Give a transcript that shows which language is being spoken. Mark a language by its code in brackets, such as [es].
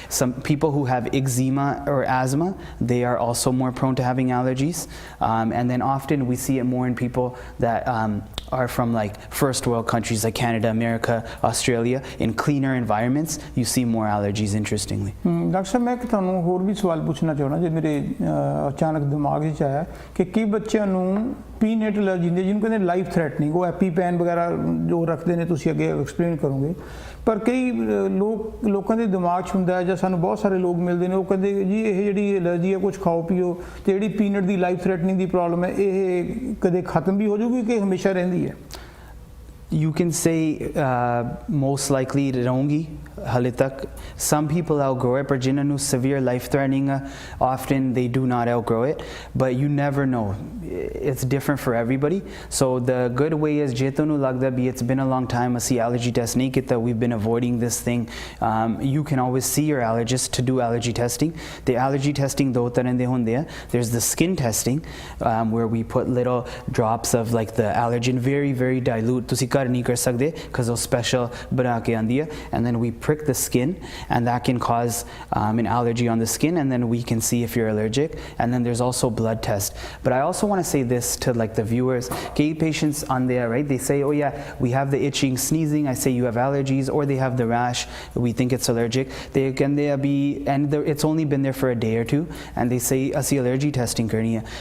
[en] Some people who have eczema or asthma, they are also more prone to having allergies. And then often we see it more in people that are from like first world countries like Canada, America, Australia. In cleaner environments you see more allergies, interestingly. [pa] Doctor ਸਾਹਿਬ ਮੈਂ ਤੁਹਾਨੂੰ ਹੋਰ ਵੀ ਸਵਾਲ ਪੁੱਛਣਾ ਚਾਹੁੰਦਾ ਜੇ ਮੇਰੇ ਅਚਾਨਕ ਦਿਮਾਗ ਵਿੱਚ ਆਇਆ ਕਿ ਕਈ ਬੱਚਿਆਂ ਨੂੰ ਪੀਨਟ ਐਲਰਜੀ ਹੁੰਦੀ ਜਿਹਨੂੰ ਕਹਿੰਦੇ ਲਾਈਫ ਥ੍ਰੈਟਨਿੰਗ, ਉਹ ਐਪੀਪੈਨ ਵਗੈਰਾ ਜੋ ਰੱਖਦੇ ਨੇ, ਤੁਸੀਂ ਅੱਗੇ ਐਕਸਪਲੇਨ ਕਰੋਗੇ, ਪਰ ਕਈ ਲੋਕਾਂ ਦੇ ਦਿਮਾਗ 'ਚ ਹੁੰਦਾ ਹੈ ਜਾਂ ਸਾਨੂੰ ਬਹੁਤ ਸਾਰੇ ਲੋਕ ਮਿਲਦੇ ਨੇ ਉਹ ਕਹਿੰਦੇ ਜੀ ਇਹ ਜਿਹੜੀ ਐਲਰਜੀ ਹੈ ਕੁਝ ਖਾਓ ਪੀਓ ਤੇ ਜਿਹੜੀ ਪੀਨਟ ਦੀ ਲਾਈਫ ਥ੍ਰੈਟਨਿੰਗ ਦੀ ਪ੍ਰੋਬਲਮ ਹੈ ਇਹ ਕਦੇ ਖਤਮ ਵੀ ਹੋ ਜਾਊਗੀ ਕਿ ਹਮੇਸ਼ਾ ਰਹਿੰਦੀ ਹੈ? [en] You can say most likely [pa] ਰਹੂੰਗੀ ਹਾਲੇ ਤੱਕ. [en] Some people outgrow it, but [pa] ਜਿਨ੍ਹਾਂ ਨੂੰ [en] severe life threatening often they do not outgrow it, but you never know. It's different for everybody. So the good way is [pa] ਜੇ ਤੁਹਾਨੂੰ ਲੱਗਦਾ ਵੀ [en] it's been a long time [pa] ਅਸੀਂ allergy test ਨਹੀਂ ਕੀਤਾ, [en] we've been avoiding this thing, you can always see your allergist to do allergy testing. The allergy testing [pa] ਦੋ ਤਰ੍ਹਾਂ ਦੇ ਹੁੰਦੇ ਆ. [en] There's the skin testing where we put little drops of like the allergen, very very dilute. [pa] ਤੁਸੀਂ घर नहीं कर सकते [en] because [pa] वो special बना के आंदी है, [en] and then we prick the skin and that can cause an allergy on the skin, and then we can see if you're allergic. And then there's also blood test. But I also want to say this to like the viewers, gay patients on there, right, they say, oh yeah, we have the itching, sneezing, I say you have allergies, or they have the rash, we think it's allergic, it's only been there for a day or two, and they say [pa] asi allergy testing karni hai.